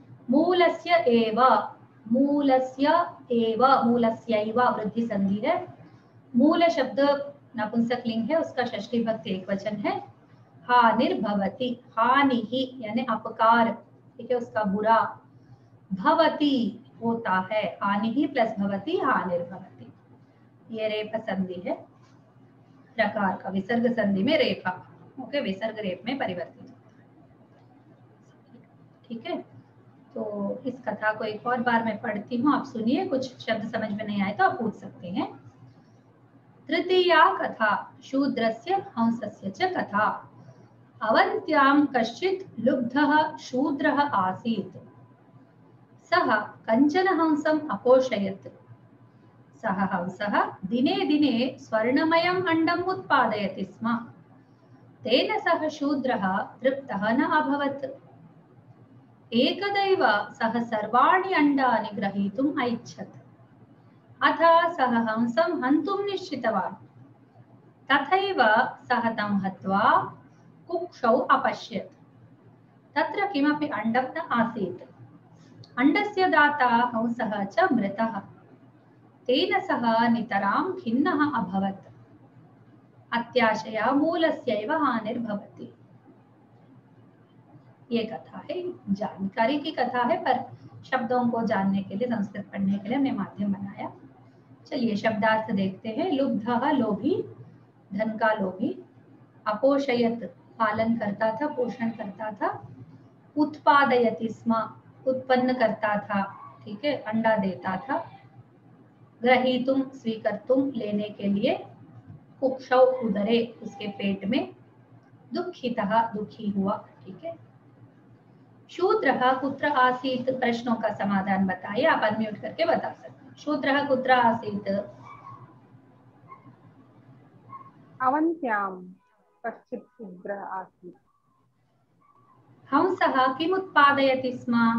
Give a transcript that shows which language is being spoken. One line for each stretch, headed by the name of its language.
Hindi: मूलस्य एव, मूलस्य एव, मूलस्यैव वृद्धि संधि है। मूल शब्द नपुंसक लिंग है, उसका षष्ठी विभक्ति एक वचन है। हानिर्भवति, हानि ही यानी अपकार, ठीक है, उसका बुरा। भवति होता है, हानि ही प्लस भवति, हानिर्भवति। ये रेफ संधि है, प्रकार का विसर्ग संधि में रेफा, ओके, विसर्ग रेफ में परिवर्तित होता है, ठीक है। तो इस कथा को एक और बार मैं पढ़ती हूँ, आप सुनिए, कुछ शब्द समझ में नहीं आए तो आप पूछ सकते हैं।
Sanskrit: तृतीया कथा शूद्रस्य हंसस्य च कथा। अवन्त्यां कश्चित् लुब्धः शूद्रः आसीत्। सः कञ्चन हंसम् अपोषयत्। सः हंसः दिने दिने स्वर्णमयम् अण्डम् उत्पादयति स्म। तेन सः शूद्रः तृप्तः न अभवत्। एकदैव सः सर्वाणि अण्डानि ग्रहीतुम् ऐच्छत्। अथ सः हंसं हन्तुं निश्चितवान्। तथैव सः तं हत्वा कुक्षौ अपश्यत्। तत्र किमपि अण्डं न आसीत्। अण्डस्य दाता हंसः च मृतः। तेन सः नितरां खिन्नः अभवत्। अत्याशया मूलस्यैव हानिर्भवति।
Hindi: ये कथा है, जानकारी की कथा है, पर शब्दों को जानने के लिए, संस्कृत पढ़ने के लिए हमने माध्यम बनाया। चलिए शब्दार्थ देखते हैं। लुब्धः लोभी, धन का लोभी। अपोषयत पालन करता था, पोषण करता था।
Sanskrit: उत्पादयति स्म
Hindi: उत्पन्न करता था, ठीक है, अंडा देता था। ग्रहीतुम स्वीकर्तुम लेने के लिए। कुक्षौ उदरे उसके पेट में। दुःखितः दुखी हुआ, ठीक है।
Sanskrit: शूद्रः कुत्र आसीत्,
Hindi: प्रश्नों का समाधान बताइए, आप अनम्यूट करके बता सकते हैं।
Sanskrit: शूद्रः कुत्र आसीत्? अवन्त्यां कश्चित् शूद्रः आसीत्। हंसः किम् उत्पादयति स्म?